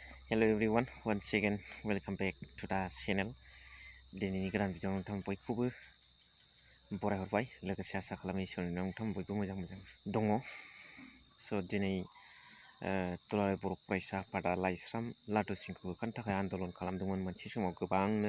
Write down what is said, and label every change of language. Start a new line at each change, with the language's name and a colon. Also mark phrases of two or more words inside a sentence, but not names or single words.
English: Hello everyone, once again welcome back to the channel.
Bodo: दिनैनि गोदान भिडिअ नोंथां बयखौबो बरायहरबाय लोगोसे आसा खालामो इसोरनि नोंथां बयबो मोजां दङ। स' दिनै दुलाराय बर' फरायसा आफादा लाइस्राम लादुसिंखौ होखारनो थाखाय आन्दलन खालामदोंमोन मोनसे समाव गोबांनो।